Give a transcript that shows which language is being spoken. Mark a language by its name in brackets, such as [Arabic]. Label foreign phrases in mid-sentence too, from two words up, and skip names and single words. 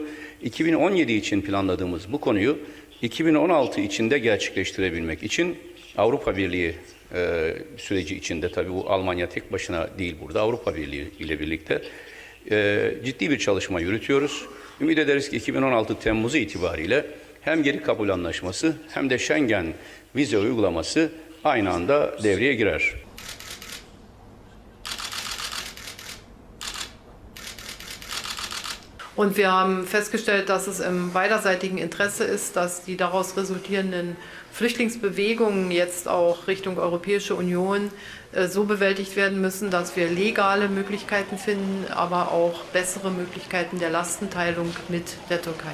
[Turkish] 2017 için planladığımız bu konuyu 2016 içinde gerçekleştirebilmek için Avrupa Birliği süreci içinde, tabii bu Almanya tek başına değil burada, Avrupa Birliği ile birlikte ciddi bir çalışma yürütüyoruz. Ümit ederiz ki 2016 Temmuz itibariyle hem geri kabul anlaşması hem de Schengen vize uygulaması aynı anda devreye girer. [German] Und wir haben festgestellt, dass es im beiderseitigen Interesse ist, dass die daraus resultierenden Flüchtlingsbewegungen jetzt auch Richtung Europäische Union so bewältigt werden müssen, dass wir legale Möglichkeiten finden, aber auch bessere Möglichkeiten der Lastenteilung mit der Türkei.